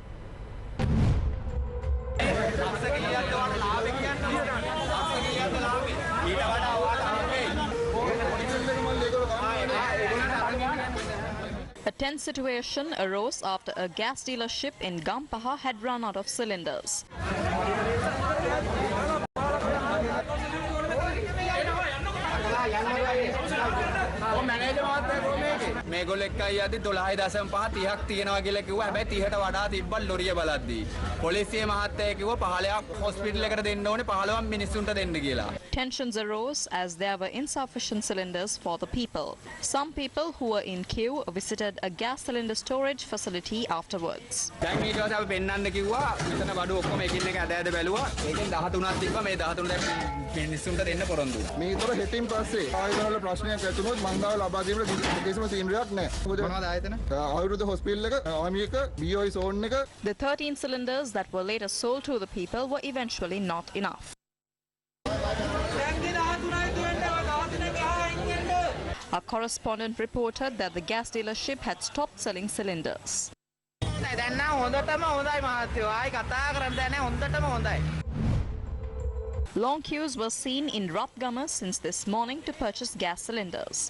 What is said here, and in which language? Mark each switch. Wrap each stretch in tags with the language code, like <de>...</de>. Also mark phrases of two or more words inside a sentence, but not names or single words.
<en>A tense situation arose after a gas dealership in Gampaha had run out of cylinders.</en> <si>මේගොල්ලෝ එක්කයි යද්දි 12.5 තියෙනවා කියලා කිව්වා. හැබැයි 30ට වඩා තිබ්බා ලොරිය බලද්දි. පොලිසිය මහත්තයා කිව්වා 15ක් හොස්පිටල් එකට දෙන්න ඕනේ 15ක් මිනිස්සුන්ට දෙන්න කියලා.</si> <en>Tensions arose as there were insufficient cylinders for the people. Some people who were in queue visited a gas cylinder storage facility afterwards.</en> <si>දැන් ඊට පස්සේ අපි පෙන්නන්න කිව්වා. මෙතන බඩු ඔක්කොම එකින් එක ඇද ඇද බැලුවා. ඒකෙන් 13ක් තිබ්බා. මේ 13 දැන් මිනිස්සුන්ට දෙන්න පොරොන්දු. මේතර හෙටින් පස්සේ ආයතනවල ප්‍රශ්නයක් ඇතුනොත් මං ගාව ලබා දීමට කිසිම තීන්දුවක් නැහැ. මොනවද ආයතන? ආයුර්වේද හොස්පිටල් එක, ආමි එක, BOI zone එක.</si> <en>The 13 cylinders that were later sold to the people were eventually not enough. Our correspondent reported that the gas dealership had stopped selling cylinders. Long queues were seen in Ratgama since this morning to purchase gas cylinders.</en>